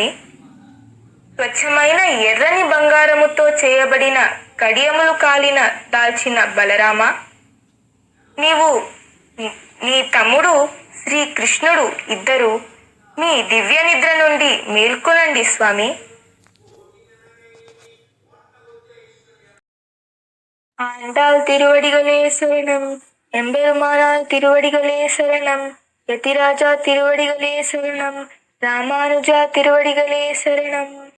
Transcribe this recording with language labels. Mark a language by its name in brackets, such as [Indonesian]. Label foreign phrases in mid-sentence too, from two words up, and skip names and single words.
[Telugu] స్వచ్ఛమైన ఎర్రని బంగారముతో చేయబడిన కడియములు కాలిన దాల్చిన బలరామ నీవు నీ తమ్ముడు శ్రీకృష్ణుడు ఇద్దరు మీ దివ్య నిద్ర నుండి మేల్కొనండి స్వామి. [Tamil] ஆண்டாள் திருவடிகளே சரணம். எம்பெருமானார் திருவடிகளே சரணம். யதிராஜா திருவடிகளே சரணம். ராமானுஜா திருவடிகளே சரணம்.